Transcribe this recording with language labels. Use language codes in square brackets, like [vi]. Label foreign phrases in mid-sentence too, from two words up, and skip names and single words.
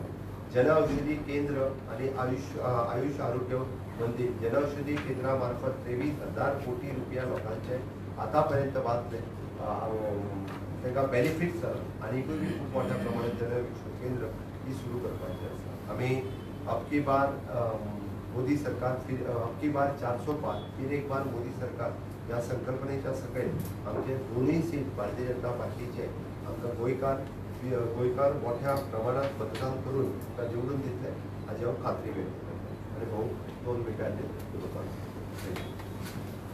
[kok] जनऔषधी केंद्र आणि आयुष आरोग्य मंदिर जनऔषधी केंद्रा मार्फत 23,000 कोटी रुपया लोकांचे आतापर्यंत वाचले तांकां बेनिफिट्स जाला आनीकूय बी खूब मोठ्या प्रमाणात जनऔषधी केंद्र ही सुरू करपाची आसा. आमी [hi] अबकी बार मोदी सरकार अबकी बार 400 पार फिर एक बार मोदी सरकार [kok] ह्या संकल्पनेच्या सकयल आमचे दोनूय सीट भारतीय जनता पार्टीचे आमकां गोंयकार मोठ्या प्रमाणात मतदान करून ताका निवडून दितले हाची हांव खात्री व्यक्त करता. आनी भाऊ 2 मिनटांचेर